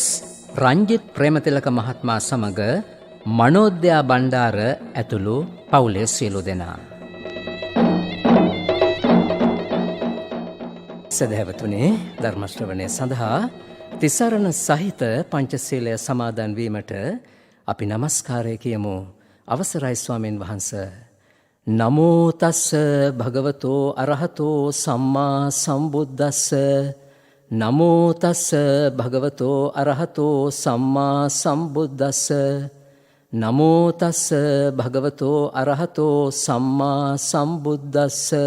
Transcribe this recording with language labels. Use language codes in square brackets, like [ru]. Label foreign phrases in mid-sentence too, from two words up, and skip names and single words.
[si] රංජිත් ප්‍රේමතිලක මහත්මයා සමග මනෝද්‍යා බණ්ඩාර ඇතුළු පවුලේ සියලු දෙනා. සදහැවතුනේ, ධර්ම ශ්‍රවණය සඳහා තිසරණ සහිත පංචශීලය සමාදන් වීමට අපි නමස්කාරය කියමු. අවසරයි ස්වාමීන් වහන්ස. [pi] නමෝ තස්ස භගවතෝ අරහතෝ සම්මා සම්බුද්දස්ස. නමෝ තස්ස භගවතෝ අරහතෝ සම්මා සම්බුද්දස්ස. නමෝ තස්ස භගවතෝ අරහතෝ සම්මා සම්බුද්දස්ස.